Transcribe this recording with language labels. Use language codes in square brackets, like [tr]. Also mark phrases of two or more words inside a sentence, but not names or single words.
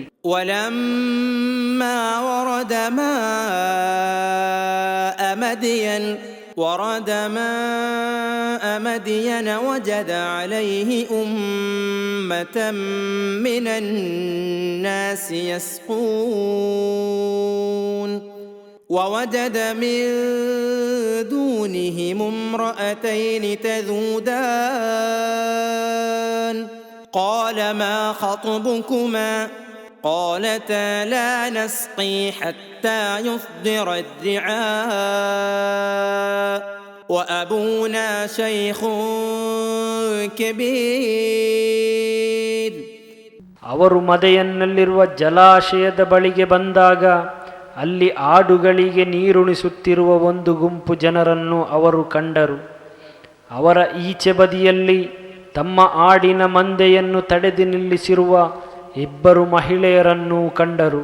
[ar] ولما ورد ماء مدين وجد عليه أمة من الناس ಯಸ್ಕೂನ್ ووجد من دونهم امرأتين تذودان قال ما خطبكما قالتا لا نسقي حتى يصدر الرعاء وأبونا شيخ كبير. [kn] ಅವರು ಮದಯನ್ನಲ್ಲಿರುವ ಜಲಾಶಯದ ಬಳಿಗೆ ಬಂದಾಗ ಅಲ್ಲಿ ಆಡುಗಳಿಗೆ ನೀರುಣಿಸುತ್ತಿರುವ ಒಂದು ಗುಂಪು ಜನರನ್ನು ಅವರು ಕಂಡರು. ಅವರ ಈಚೆ ಬದಿಯಲ್ಲಿ ತಮ್ಮ ಆಡಿನ ಮಂದೆಯನ್ನು ತಡೆದು ನಿಲ್ಲಿಸಿರುವ 2 ಮಹಿಳೆಯರನ್ನು ಕಂಡರು.